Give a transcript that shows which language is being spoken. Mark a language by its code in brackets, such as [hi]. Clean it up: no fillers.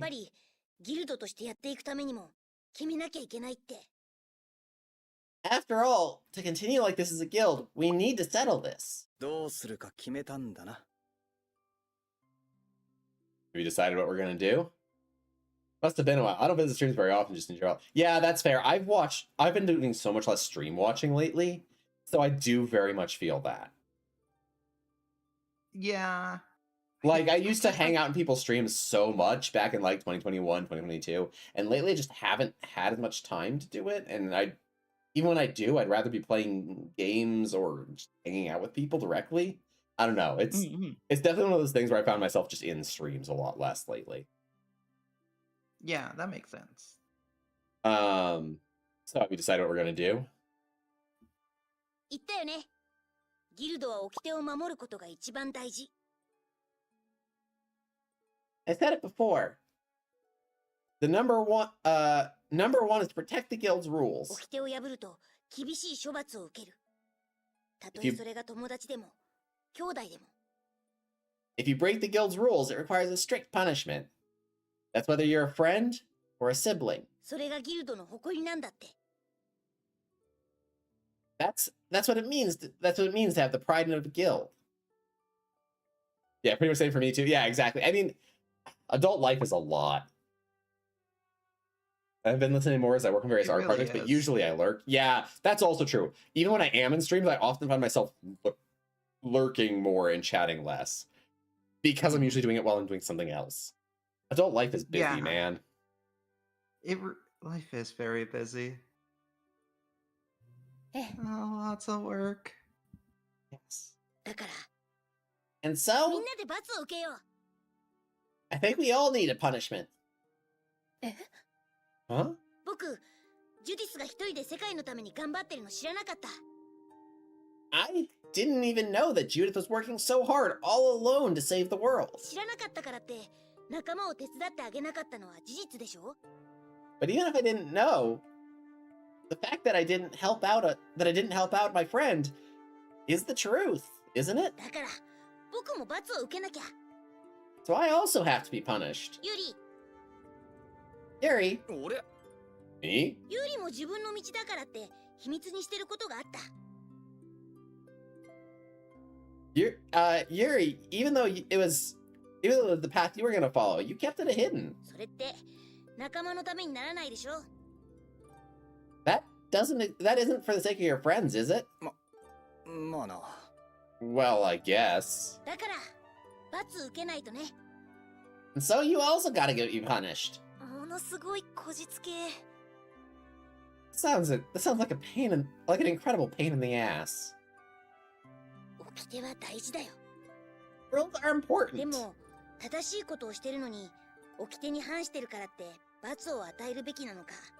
[ja] ぱり、ギルドとしてやっていくためにも、決めなきゃいけないって。 [en] After all, to continue like this as a guild, we need to settle this. [ja] どうするか決めたんだな。 [en] Have you decided what we're gonna do? Must have been a while. I don't visit streams very often, just in general. Yeah, that's fair. I've been doing so much less stream watching lately, so I do very much feel that. Yeah. Like, I used to hang out in people's streams so much back in, like, 2021, 2022, and lately I just haven't had as much time to do it, and even when I do, I'd rather be playing games or just hanging out with people directly. I don't know. It's definitely one of those things where I found myself just in streams a lot less lately. Yeah, that makes sense. So have we decided what we're gonna do? [ja] 言ったよね。ギルドは掟を守ることが一番大事。 [en] I said it before. The number one is to protect the guild's rules. [ja] 掟を破ると厳しい処罰を受ける。たとえそれが友達でも、兄弟でも。 [en] If you break the guild's rules, it requires a strict punishment. That's whether you're a friend or a sibling. [ja] それがギルドの誇りなんだって。 [en] That's what it means. That's what it means to have the pride of a guild. Yeah, pretty much same for me too. Yeah, exactly. I mean, adult life is a lot. I've been listening more as I work on various art projects, but usually I lurk. Yeah, that's also true. Even when I am in streams, I often find myself lurking more and chatting less because I'm usually doing it while I'm doing something else. Adult life is busy, man. Life is very busy. Oh, lots of work. Yes. [ja] だから、 [en] And [ja] み [en] so, [ja] んなで罰を受けよう。 [en] I think we all need a punishment. え Huh? [ja] 僕、ジュディスが一人で世界のために頑張ってるの知らなかった。 [en] I didn't even know that Judith was working so hard all alone to save the world. [ja] 知らなかったからって、仲間を手伝ってあげなかったのは事実でしょ？ [en] But even if I didn't know, the fact that I didn't help out my friend is the truth, isn't it? [ja] だから、僕も罰を受けなきゃ。 [en] So I also have to be punished. [ja] ユリ、 [en] Yuri, [ja] 俺 [en] me? [ja] ユリも自分の道だからって秘密にしてることがあった。 [en] Yuri, even though it was the path you were gonna follow, you kept it hidden. [ja] それって仲間のためにならないでしょ？ [en] That isn't for the sake of your friends, is it? [ja] まあな。 [en] Well, I guess. [ja] だから罰受けないとね。 [en] And so you also gotta get you punished. [ja] ものすごいこじつけ。 [en] That sounds like an incredible pain in the ass. [ja] 掟は大事だよ。 [en] Rules are [ja] で [en] important. [ja] も正しいことをしてるのに掟に反してるからって罰を与えるべきなのか。